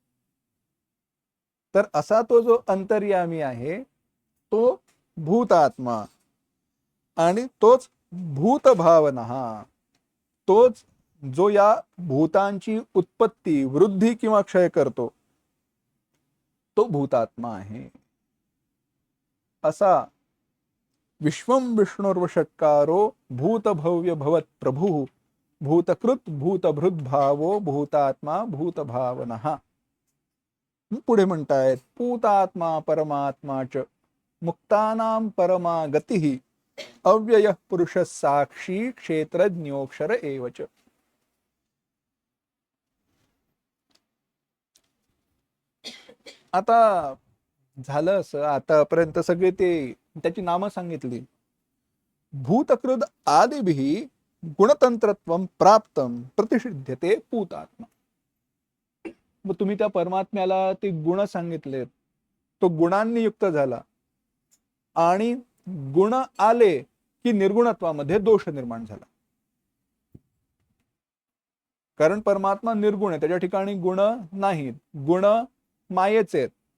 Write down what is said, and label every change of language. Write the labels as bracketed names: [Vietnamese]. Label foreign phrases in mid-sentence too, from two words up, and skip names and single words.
[Marathi] तर असा तो जो अंतर्यामी आहे तो भूतात्मा, आणि तोच भूतभावना, तोच जो या भूतांची उत्पत्ती, वृद्धी किंवा क्षय करतो, तो भूतात्मा आहे. [Sanskrit] असा विश्वम विष्णुर्वषट्कारो भूतभव्य भवत प्रभु भूतकृत भूतभृत भावो भूतात्मा भूतभावनः. [Marathi] पुढे म्हणतायत, [Sanskrit] भूतात्मा परमात्मा च मुक्तानां परमा गतिः अव्यय पुरुष साक्षी क्षेत्रज्ञोक्षर एवच. [Marathi] आता झालं असं, आतापर्यंत सगळे ते त्याची नामं सांगितली. [Sanskrit] भूतकृत आदिभिः गुणतंत्रत्वं प्राप्तं प्रतिषिध्यते भूतात्मा. [Marathi] मग तुम्ही त्या परमात्म्याला ते गुण सांगितलेत, तो गुणांनी युक्त झाला, आणि गुण आले की निर्गुणत्वामध्ये दोष निर्माण झाला. कारण परमात्मा निर्गुण आहे, त्याच्या ठिकाणी गुण नाहीत, गुण मायेचे आहेत.